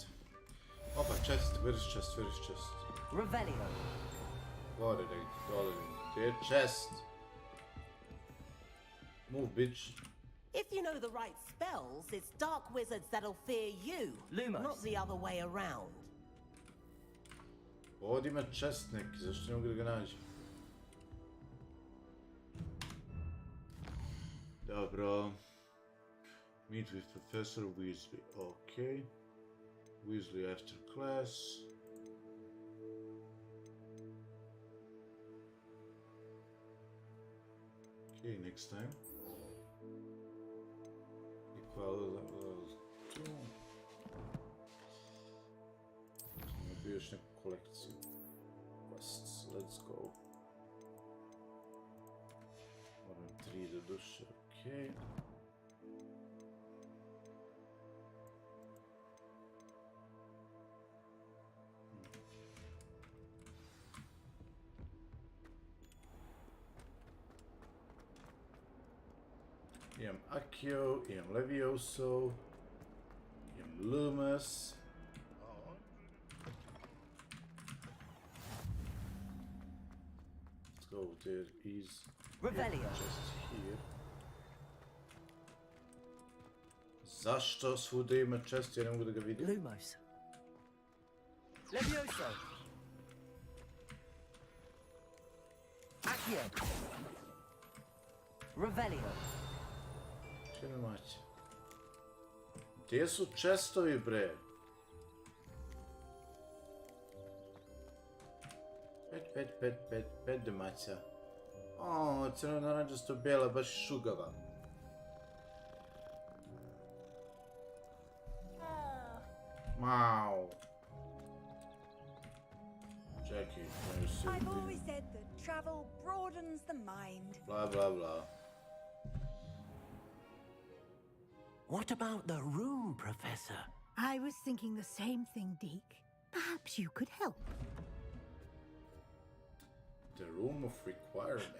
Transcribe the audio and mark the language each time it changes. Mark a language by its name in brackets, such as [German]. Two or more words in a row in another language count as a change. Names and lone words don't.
[English] Opa, chest, where is chest, where is chest? Revelio. Dollar, dear chest. Move, bitch. If you know the right spells, it's dark wizards that'll fear you, Lumos. not the other way around. [Bosnian] Ovdje ima chest neki, zašto ne mogu da ga nađem? Dobro. [English] Meet with Professor Weasley. Okay. Weasley after class. Okay, next time. Equal to. [Bosnian] Maybe još neku kolekciju. [English] Quests, let's go. [Bosnian] Moram 3 do duše, okay. Imam Accio, imam Levioso, imam Lumos. [English] Let's go, there is Revelio. Just here. [Bosnian] Zašto svuda ima chest, ja ne mogu da ga vidim? Lumos. Levioso. Accio. Revelio. Čemu maće? Gdje su chestovi, bre? Pet domaća. O, crno naranđasto bijela, baš šugava. Mau. Čekaj, ne se [English] I've always said that travel broadens the mind. Blah, blah, blah. What about the room, Professor? I was thinking the same thing, Deke. Perhaps you could help. The room of requirements.